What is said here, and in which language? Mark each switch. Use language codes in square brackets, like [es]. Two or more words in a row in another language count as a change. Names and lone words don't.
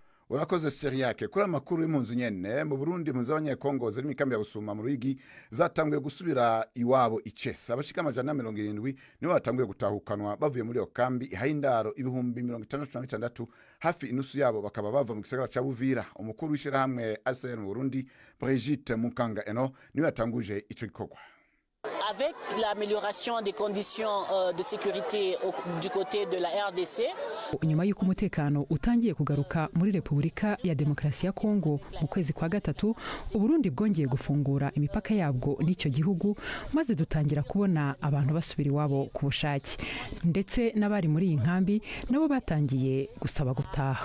[rn] urakoze Seriake kuri amakuru y'impunzi nyene mu Burundi impunzi z'abanyekongo ziri mu ikambi ya Busuma mu Ruyigi zatanguye gusubira iwabo Icesa abashika 170 nibo batanguye gutahukanwa bavuye muri iyo kambi ihayindaro ibihumbi 66 hafi inusu yabo bakaba bava mu gisagara ca Buvira umukuru w'ishirahamwe ACR mu Burundi Brigitte Mukanga Eno niwe yatanguje ico gikorwa. [fr] Avec l'amélioration des conditions de sécurité du côté de la RDC. [rw] Nyuma y'uko umutekano utangiye kugaruka muri Repubulika ya Demokarasi ya Kongo mu kwezi kwa gatatu, Uburundi bwongeye gufungura imipaka yabwo n'icyo gihugu maze dutangira kubona abantu basubira iwabo ku bushake. Ndetse n'abari muri iyi nkambi nabo batangiye gusaba gutaha.